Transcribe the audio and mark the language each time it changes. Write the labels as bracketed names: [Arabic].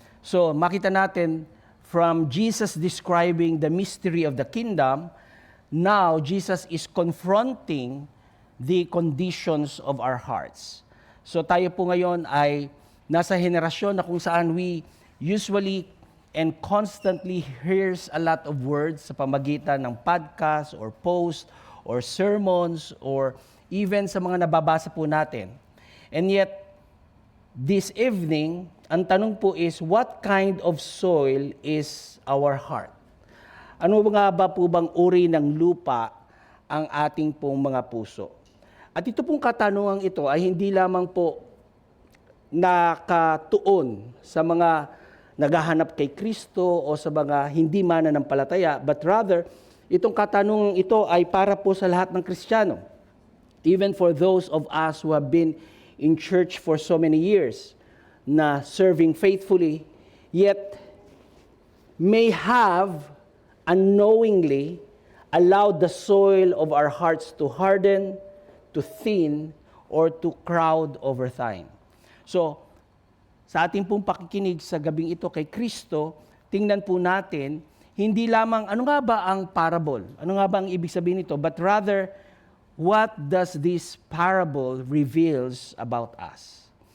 [English] So [Filipino] makita natin [English] from Jesus describing the mystery of the kingdom, now Jesus is confronting the conditions of our hearts. [Filipino] So tayo po ngayon ay nasa henerasyon na kung saan [English] we usually and constantly hears a lot of words [Filipino] sa pamagitan ng [English] podcast or post or sermons or even [Filipino] sa mga nababasa po natin. [English] And yet, this evening, [Filipino] ang tanong po [English] is, what kind of soil is our heart? [Filipino] Ano nga ba po bang uri ng lupa ang ating pong mga puso? At ito pong katanungang ito ay hindi lamang po nakatuon sa mga naghahanap kay Kristo o sa mga hindi mananampalataya, [English] but rather, [Filipino] itong katanungang ito ay para po sa lahat ng Kristiyano. [English] Even for those of us who have been in church for so many years, na serving faithfully, yet may have unknowingly allowed the soil of our hearts to harden, to thin, or to crowd over time. [Filipino] So, sa ating pong pakikinig sa gabing ito kay Kristo, tingnan po natin, hindi lamang ano nga ba ang parable, ano nga ba ang ibig sabihin nito, [English] but rather, what does this parable reveals about us?